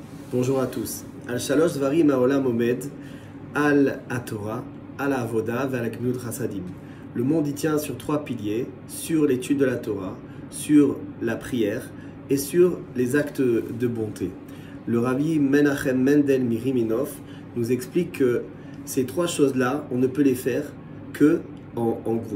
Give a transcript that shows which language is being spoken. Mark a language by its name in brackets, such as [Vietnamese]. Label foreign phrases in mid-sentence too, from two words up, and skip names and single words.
[French] Bonjour à tous. [Hebrew] על שלושה דברים העולם עומד, על התורה, על העבודה, ועל גמילות חסדים. [French] Le monde y tient sur trois piliers, sur l'étude de la Torah, sur la prière et sur les actes de bonté. Le Rabbi Menachem Mendel Miriminov nous explique que ces trois choses-là, on ne peut les faire que en groupe.